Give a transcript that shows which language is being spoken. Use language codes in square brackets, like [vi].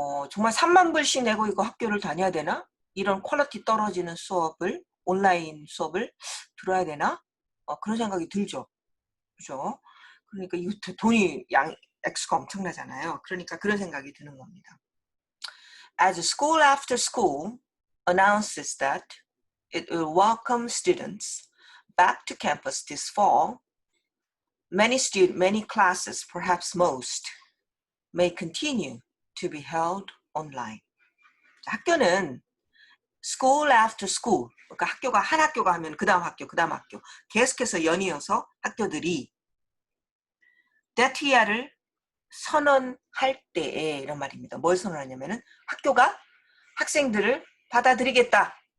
[ko] 정말 3만 불씩 내고 이거 학교를 다녀야 되나? 이런 퀄리티 떨어지는 온라인 수업을 들어야 되나? 그런 생각이 들죠. 그죠? 그러니까 이 돈이 액수가 엄청나잖아요. 그러니까 그런 생각이 드는 겁니다. [en] As school after school announces that it will welcome students back to campus this fall, many classes, perhaps most, may continue to be held online. [ko] 학교는 [en] school after school, [ko] 그러니까 한 학교가 하면 그 다음 학교 계속해서 연이어서 학교들이 데티아를 선언할 때에 이런 말입니다. 뭘 선언하냐면은 학교가 학생들을 받아들이겠다.